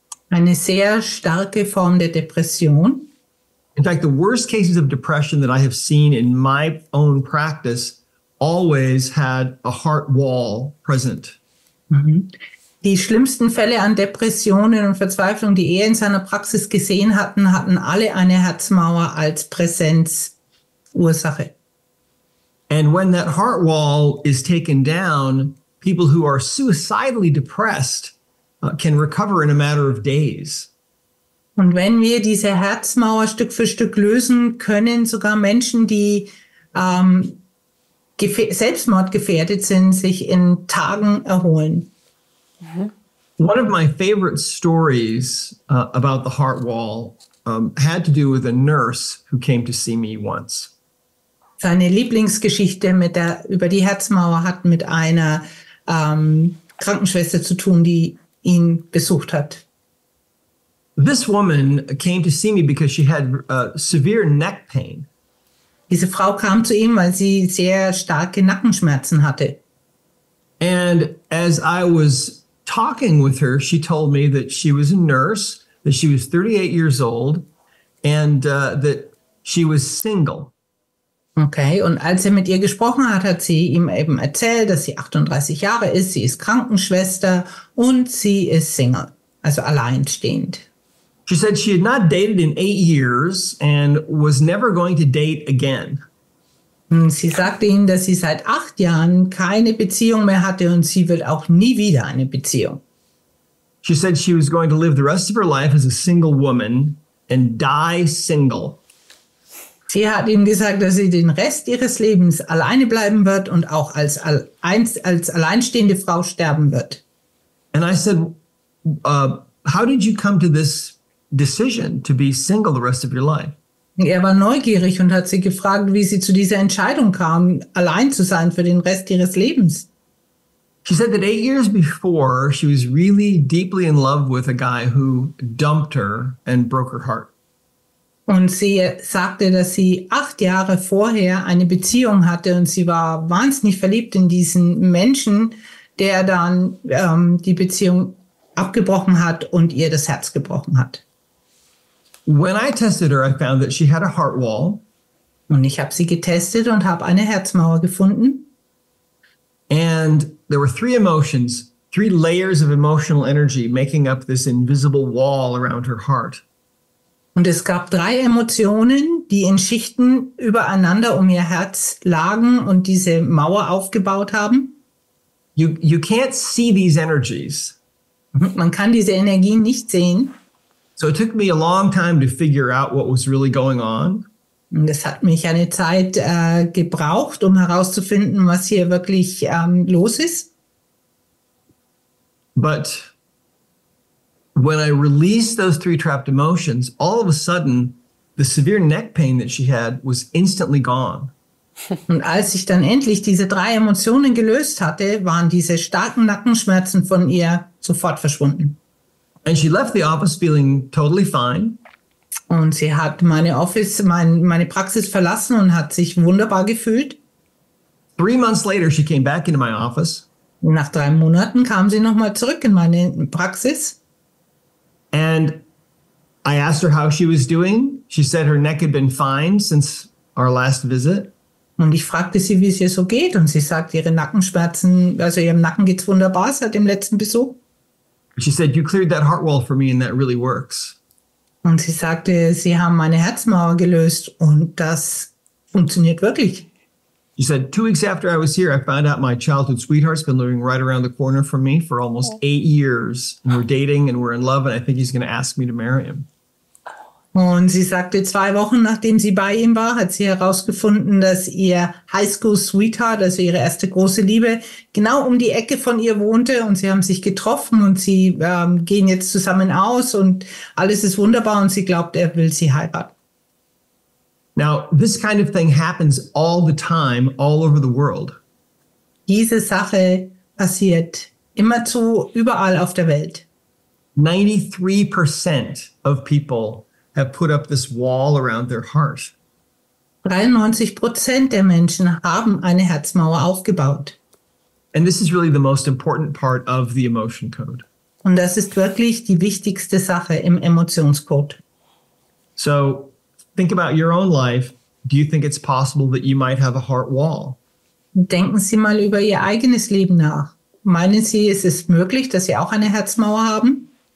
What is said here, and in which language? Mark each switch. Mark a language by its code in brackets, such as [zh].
[de] Eine sehr starke Form der Depression. [en] In fact, the worst cases of depression that I have seen in my own practice always had a heart wall present. [de] Die schlimmsten Fälle an Depressionen und Verzweiflung, die er in seiner Praxis gesehen hatten, hatten alle eine Herzmauer als Präsenzursache. [en] And when that heart wall is taken down, people who are suicidally depressed can recover in a matter of days. [de] Und wenn wir diese Herzmauer Stück für Stück lösen, können sogar Menschen, die selbstmordgefährdet sind, sich in Tagen erholen. [en] One of my favorite stories about the heart wall had to do with a nurse who came to see me once. [de] Seine Lieblingsgeschichte über die Herzmauer hat mit einer Krankenschwester zu tun, die ihn besucht hat. [en] This woman came to see me because she had severe neck pain. [de] Diese Frau kam zu ihm, weil sie sehr starke Nackenschmerzen hatte. [en] And as I was talking with her, she told me that she was a nurse, that she was 38 years old, and that she was single. [de] Okay, und als er mit ihr gesprochen hat, hat sie ihm eben erzählt, dass sie 38 Jahre ist, sie ist Krankenschwester und sie ist Single, also alleinstehend. [en] She said she had not dated in 8 years and was never going to date again. [de] Sie sagte ihm, dass sie seit 8 Jahren keine Beziehung mehr hatte und sie will auch nie wieder eine Beziehung. [en] She said she was going to live the rest of her life as a single woman and die single. [de] Sie hat ihm gesagt, dass sie den Rest ihres Lebens alleine bleiben wird und auch als alleinstehende Frau sterben wird. [en] And I said, how did you come to this decision to be single the rest of your life? [de] Er war neugierig und hat sie gefragt, wie sie zu dieser Entscheidung kam, allein zu sein für den Rest ihres Lebens. [en] She said that 8 years before, she was really deeply in love with a guy who dumped her and broke her heart. [de] Und sie sagte, dass sie 8 Jahre vorher eine Beziehung hatte und sie war wahnsinnig verliebt in diesen Menschen, der dann die Beziehung abgebrochen hat und ihr das Herz gebrochen hat. [en] When I tested her, I found that she had a heart wall. [de] Und ich habe sie getestet und habe eine Herzmauer gefunden. [en] And there were 3 emotions, 3 layers of emotional energy making up this invisible wall around her heart. [de] Und es gab 3 Emotionen, die in Schichten übereinander um ihr Herz lagen und diese Mauer aufgebaut haben. [en] You can't see these energies. [de] Man kann diese Energien nicht sehen. [en] So it took me a long time to figure out what was really going on. [de] Und es hat mich eine Zeit gebraucht, um herauszufinden, was hier wirklich los ist. [en] But when I released those 3 trapped emotions, all of a sudden, the severe neck pain that she had was instantly gone. [de] Und als ich dann endlich diese 3 Emotionen gelöst hatte, waren diese starken Nackenschmerzen von ihr sofort verschwunden. [en] And she left the office feeling totally fine. [de] Und sie hat meine Praxis verlassen und hat sich wunderbar gefühlt. [en] 3 months later, she came back into my office. [de] Nach 3 Monaten kam sie nochmal zurück in meine Praxis. [en] And I asked her how she was doing. She said her neck had been fine since our last visit. [de] Und ich fragte sie, wie es ihr so geht. Und sie sagt, ihre Nackenschmerzen, also ihrem Nacken geht's wunderbar seit dem letzten Besuch. [en] She said, you cleared that heart wall for me and that really works. [de] Und sie sagte, sie haben meine Herzmauer gelöst und das funktioniert wirklich. [en] She said, 2 weeks after I was here, I found out my childhood sweetheart's been living right around the corner from me for almost 8 years. And we're dating and we're in love and I think he's going to ask me to marry him. [de] Und sie sagte, 2 Wochen nachdem sie bei ihm war, hat sie herausgefunden, dass ihr Highschool-Sweetheart, also ihre erste große Liebe, genau um die Ecke von ihr wohnte. Und sie haben sich getroffen und sie gehen jetzt zusammen aus und alles ist wunderbar und sie glaubt, er will sie heiraten. [en] Now, this kind of thing happens all the time, all over the world. [de] Diese Sache passiert immerzu überall auf der Welt. [en] 93% of people have put up this wall around their heart. [de] 93% der Menschen haben eine Herzmauer aufgebaut. [en] And this is really the most important part of the emotion code. [de] Und das ist wirklich die wichtigste Sache im Emotionscode. [en] So think about your own life. Do you think it's possible that you might have a heart wall? [de] Denken Sie mal über Ihr eigenes Leben nach. Meinen Sie, ist es möglich, dass Sie auch eine Herzmauer haben?